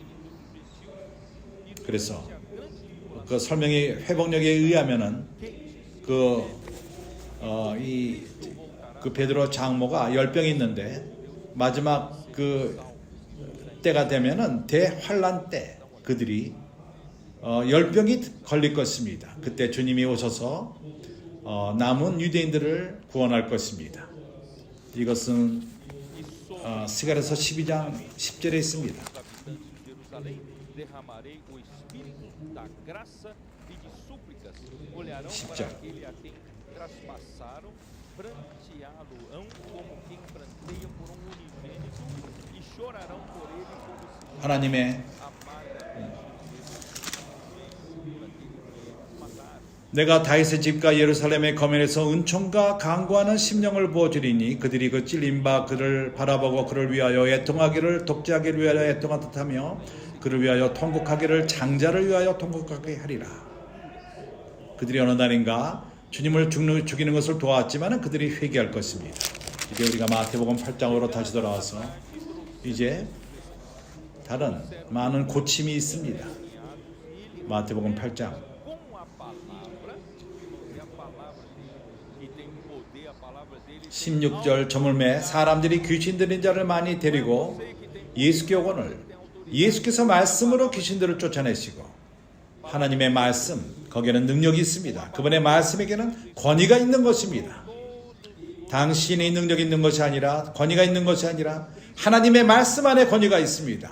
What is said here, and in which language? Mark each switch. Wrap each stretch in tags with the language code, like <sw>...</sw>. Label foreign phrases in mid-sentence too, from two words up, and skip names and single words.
<ko>그래서 그 설명의 회복력에 의하면은 그 베드로 장모가 열병이 있는데 마지막 그 때가 되면은 대환란 때 그들이 열병이 걸릴 것입니다. 그때 주님이 오셔서 남은 유대인들을 구원할 것입니다. 이것은 스가랴서 12장 10절에 있습니다.</ko> <pt>Derramarei o espírito da graça e de súplicas. Olharão</pt> <ko>십자.</ko> <pt>para aquele a quem traspassaram, pranteá-lo-ão como quem pranteia por um unigênito e chorarão por ele como se</pt> <ko>하나님의</ko> <pt>amargamente mataram.</pt> <ko>내가 다윗의 집과 예루살렘의 거면에서 은총과 강구하는 심령을 부어주리니 그들이 그 찔린 바 그를 바라보고 그를 위하여 애통하기를 독재하기를 위하여 애통하듯 하며 그를 위하여 통곡하기를 장자를 위하여 통곡하게 하리라. 그들이 어느 날인가 주님을 죽이는 것을 도왔지만 그들이 회개할 것입니다. 이제 우리가 마태복음 8장으로 다시 돌아와서 이제 다른 많은 고침이 있습니다. 마태복음 8장</ko> <pt>Com a palavra, e a palavra dele, que tem poder, a palavra dele</pt> <ko>16절 저물매 사람들이 귀신 들린 자를 많이 데리고 예수께 오거늘 예수께서 말씀으로 귀신들을 쫓아내시고 하나님의 말씀 거기에는 능력이 있습니다. 그분의 말씀에게는 권위가 있는 것입니다. 당신의 능력이 있는 것이 아니라 권위가 있는 것이 아니라 하나님의 말씀 안에 권위가 있습니다.</ko>